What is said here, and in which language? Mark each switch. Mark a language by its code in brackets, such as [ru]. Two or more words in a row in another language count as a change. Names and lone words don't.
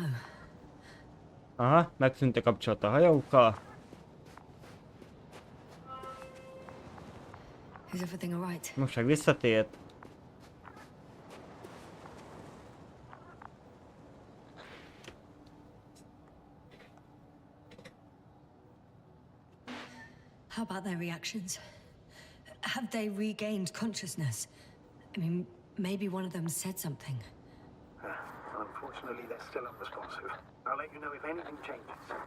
[hu] Aha, megszűnt a kapcsolat a hajókkal. [en] Is everything all right? [hu] Most meg visszatért. [en] How about their reactions? Have they regained consciousness? I mean, maybe one of them said something. Unfortunately, they're still unresponsive. I'll let you know if anything changes.